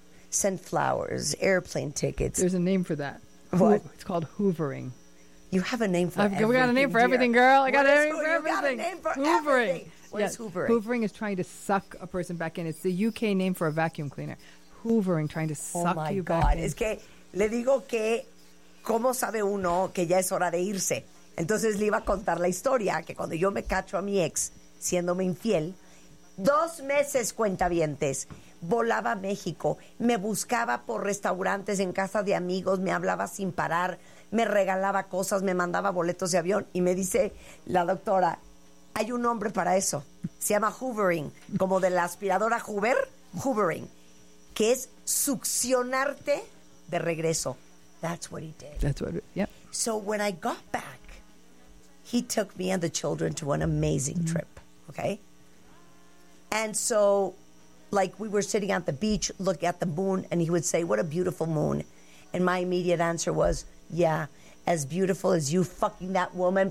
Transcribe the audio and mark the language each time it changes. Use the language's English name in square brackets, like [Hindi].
[English] Sent flowers, airplane tickets. There's a name for that. What? It's called hoovering. You have a name for everything. We got a name for everything, girl. I got a name for everything. Hoovering. What is hoovering? Hoovering is trying to suck a person back in. It's the UK name for a vacuum cleaner. Hoovering, trying to suck you back in. Oh, my God. [Spanish] Es que le digo que, ¿cómo sabe uno que ya es hora de irse? Entonces le iba a contar la historia que cuando yo me cacho a mi ex siéndome infiel, 2 meses, cuentavientes, volaba a México, me buscaba por restaurantes, en casa de amigos, me hablaba sin parar, me regalaba cosas, me mandaba boletos de avión y me dice la doctora, hay un nombre para eso, se llama hoovering, como de la aspiradora Hoover, hoovering, que es succionarte de regreso. [English] That's what he did. That's what, yeah. So when I got back, he took me and the children to an amazing trip, okay? And so, like, we were sitting at the beach, looking at the moon, and he would say, what a beautiful moon. And my immediate answer was, yeah, as beautiful as you fucking that woman.